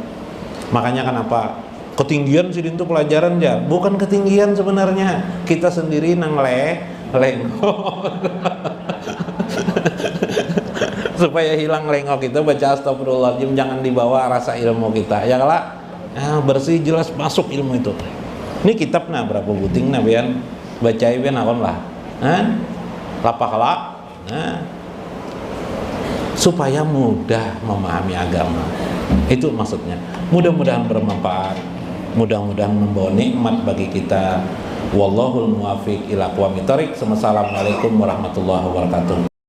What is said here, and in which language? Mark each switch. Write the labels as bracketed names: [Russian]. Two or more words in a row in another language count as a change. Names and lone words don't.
[Banjar] Makanya kenapa ketinggian sih itu pelajaran ya, bukan ketinggian sebenarnya, kita sendiri nang lengo. Supaya hilang lengo kita baca astagfirullahaladzim, jangan dibawa rasa ilmu kita ya lah. Bersih jelas masuk ilmu itu. Ini kitab berapa buting bian baca bian akon lah. [Indonesian] Lapak supaya mudah memahami agama. Itu maksudnya. Mudah-mudahan bermanfaat. Mudah-mudahan membawa nikmat bagi kita. [Arabic] والله الموفق إلى أقوم الطريق. والسلام عليكم ورحمة الله وبركاته.